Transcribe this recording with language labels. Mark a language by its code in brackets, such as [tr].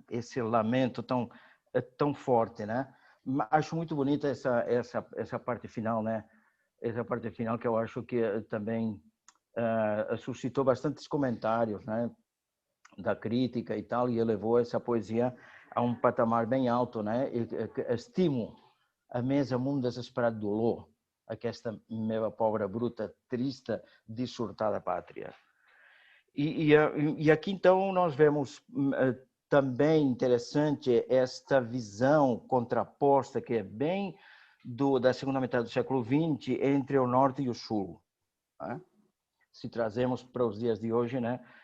[pt] Esse lamento tão forte, né? Acho muito bonita essa parte final, né? Essa parte final que eu acho que também suscitou bastantes comentários, né? Da crítica e tal, e elevou essa poesia a um patamar bem alto, né? [ca] Estimo, a més amb un desesperat dolor, aquesta meva pobra, bruta, trista, dissortada pátria. [pt] E aqui, então, nós vemos também interessante esta visão contraposta, que é bem da segunda metade do século XX, entre o norte e o sul. Né? Se trazemos para os dias de hoje, né?